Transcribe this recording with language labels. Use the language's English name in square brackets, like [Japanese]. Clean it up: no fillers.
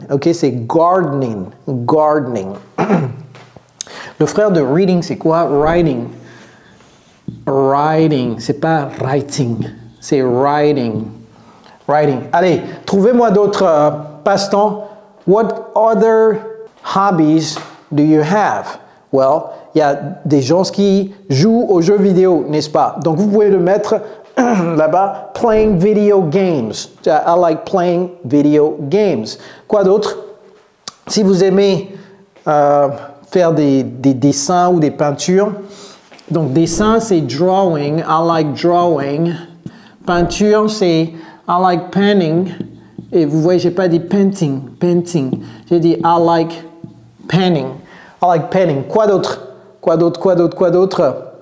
[French] Ok, c'est gardening. Gardening. Le frère de reading, c'est quoi? [English] Writing. Writing. C'est pas writing. C'est writing. Writing. [French] Allez, trouvez-moi d'autres passe-temps. [English] What other hobbies do you have? [French] Well, il y a des gens qui jouent aux jeux vidéo, n'est-ce pas? Donc, vous pouvez le mettre là-bas. [English] Playing video games. I like playing video games. [French] Quoi d'autre? Si vous aimez faire des dessins ou des peintures, Donc, dessin, c'est drawing. I like drawing. Peinture, c'est I like painting. Et vous voyez, j'ai pas dit painting. Painting. J'ai dit I like painting. I like painting. Quoi d'autre? Quoi d'autre? Quoi d'autre? Quoi d'autre?